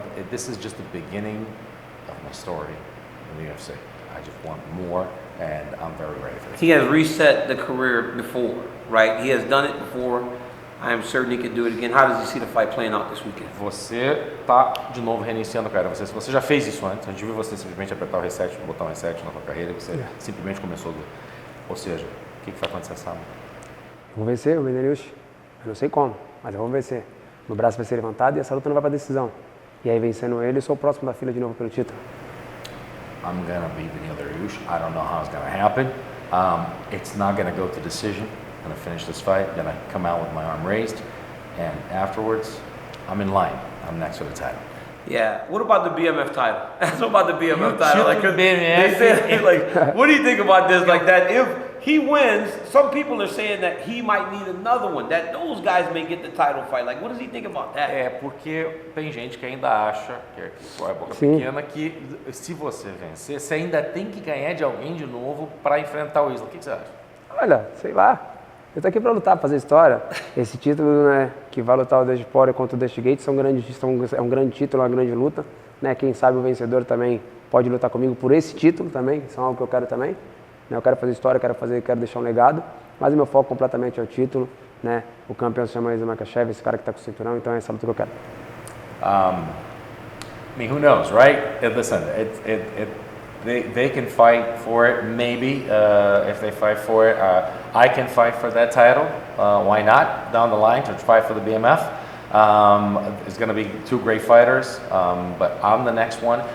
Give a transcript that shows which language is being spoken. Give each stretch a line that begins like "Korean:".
English: This is just the beginning of my story in the UFC. I just want more, and I'm very ready for it. He has reset the career before, right? He has done it before. I am certain he can do it again. How does he see the fight playing out this weekend?
Portuguese: Você tá de novo reiniciando a carreira. Você já fez isso antes. A gente viu você simplesmente apertar o reset, botar um reset na sua carreira. Você simplesmente começou. Ou seja, o que vai acontecer sábado? Eu vou vencer o Beneil Dariush. Eu não sei como, mas eu vou vencer. Meu braço vai ser levantado e essa luta não vai para decisão. E aí, vencendo ele, eu sou o próximo da fila de novo pelo título.
English: I'm gonna beat Beneil Dariush. I don't know how it's gonna happen. It's not gonna go to decision. I'm gonna finish this fight. Gonna come out with my arm raised. And afterwards, I'm in line. I'm next to the title. Yeah. What about the BMF title? What about the BMF title? Like, 'cause BMF. they say, like, what do you think about this? Like that, if he wins, some people are saying that he might need another one. That those guys may get the title fight. Like, what does he think about that?
Portuguese: É, porque tem gente que ainda acha, que é a boca Sim. pequena, que se você vencer, você ainda tem que ganhar de alguém de novo para enfrentar o Islam. O que você acha? Olha, sei lá. Eu tô aqui para lutar, fazer história. Esse título, né, que vai lutar o Despore contra o Destigate, é um grande título, uma grande luta. Né? Quem sabe o vencedor também pode lutar comigo por esse título também, isso é algo que eu quero também. Né? Eu quero fazer história, quero deixar um legado, mas o meu foco completamente é o título. Né? O campeão se chama Islam Makhachev, esse cara que está com o cinturão, então é essa luta que eu quero.
English: I mean, who knows, right? Listen, they can fight for it, maybe, if they fight for it. I can fight for that title, why not, down the line, to fight for the BMF. It's going to be two great fighters, but I'm the next one.